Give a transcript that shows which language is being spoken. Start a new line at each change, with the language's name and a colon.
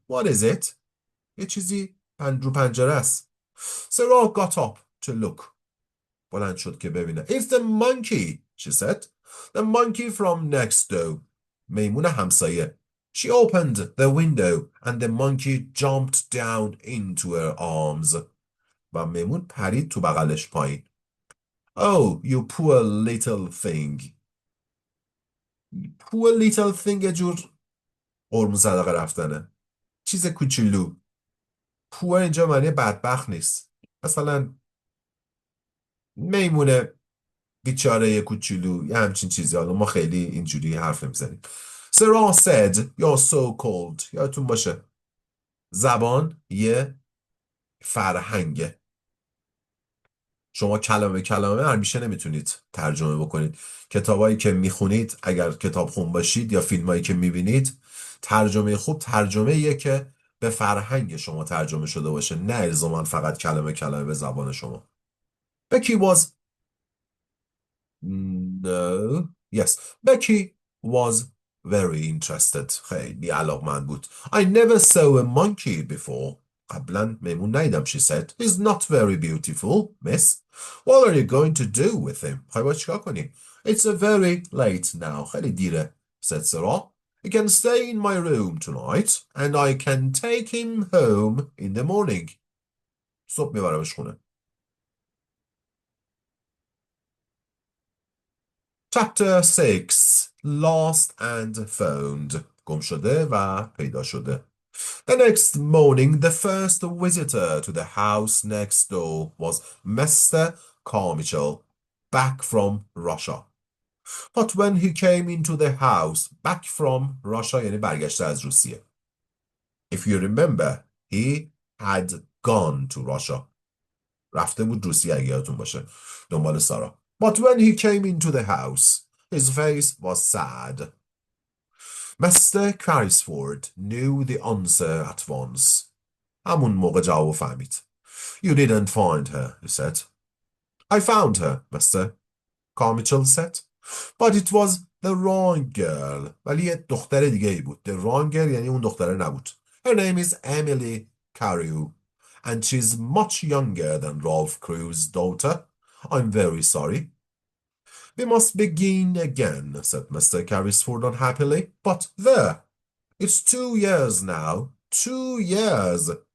English: What is it?
Persian: یه چیزی رو پنجره است.
English: Sarah got up to look.
Persian: بلند شد که ببینه.
English: It's the monkey, she said. The monkey from next door.
Persian: میمون همسایه.
English: She opened the window and the monkey jumped down into her arms.
Persian: و میمون پرید تو بغلش پایین.
English: Oh, you poor little thing. Poor little thing
Persian: یه جور قربون صدقه رفتنه. چیز کوچولو. poor اینجا معنی بدبخت نیست. مثلا میمونه بیچاره کوچولو یه همچین چیزی. حالا ما خیلی اینجوری حرف نمیزنیم.
English: Sarah said you're so cold.
Persian: یادتون باشه زبان یه فرهنگه. شما کلمه کلمه همیشه نمیتونید ترجمه بکنید. کتابایی که میخونید اگر کتاب خون باشید یا فیلمایی که میبینید ترجمه خوب ترجمه یه که به فرهنگ شما ترجمه شده باشه نه الزاما فقط کلمه کلمه به زبان شما.
English: Becky was No. Yes. Becky was very interested. خیلی علاقمند بود. I never saw a monkey before.
Persian: قبلا میمون ندیدم,
English: she said. He's not very beautiful, miss. What are you going to do with him?
Persian: خواهی باید چیکار کنی؟
English: It's very late now.
Persian: خیلی دیره,
English: said Sarah. You can stay in my room tonight and I can take him home in the morning.
Persian: صبح میبرمش خونه.
English: Chapter 6 Lost and Found.
Persian: گم شده و پیدا شده.
English: The next morning, the first visitor to the house next door was Mr. Carmichael, back from Russia. But when he came into the house, back from Russia
Persian: یعنی برگشته از روسیه.
English: If you remember, he had gone to Russia.
Persian: رفته بود روسیه اگه یادتون باشه. دنبال سارا.
English: But when he came into the house, his face was sad. Mr. Carrisford knew the answer at once.
Persian: همون موقع جواب فهمید.
English: You didn't find her, he said. I found her, Mr. Carmichael said. But it was the wrong girl.
Persian: ولی یه دختر دیگه ای بود.
English: The wrong girl
Persian: یعنی اون دختره نبود.
English: Her name is Emily Carew. And she's much younger than Ralph Crew's daughter. I'm very sorry. We must begin again, said Mr. Carrisford unhappily. But there. It's 2 years now. 2 years.